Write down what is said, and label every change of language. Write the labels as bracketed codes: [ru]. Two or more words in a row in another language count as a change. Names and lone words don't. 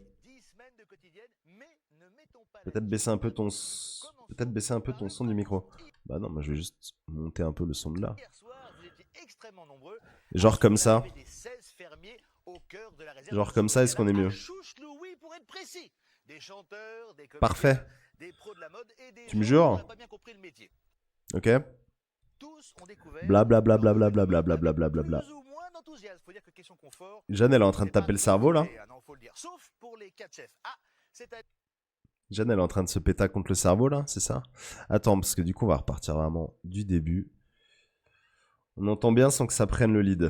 [fr] Peut-être baisser un peu ton, peut-être baisser un peu ton son du micro. Bah non, moi je vais juste monter un peu le son de là. Genre comme ça. Genre comme ça, est-ce qu'on est mieux? Parfait. Tu me jures? Ok. Bla bla bla bla bla bla bla bla bla bla bla bla. Jeanne, elle est en train de taper le cerveau là. Jeanne, elle est en train de se péter contre le cerveau là, c'est ça? Attends, parce que du coup, on va repartir vraiment du début. On entend bien sans que ça prenne le lead.